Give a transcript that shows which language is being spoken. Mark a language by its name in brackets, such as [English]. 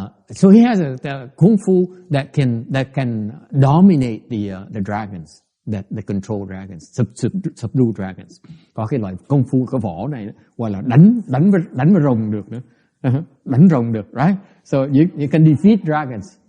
[English] So he has a kung fu that can dominate the dragons, that control dragons, subdue dragons. [Vietnamese] Có cái loại kung fu cái võ này gọi là đánh với rồng được nữa. Đánh rồng được, right? [English] So you can defeat dragons.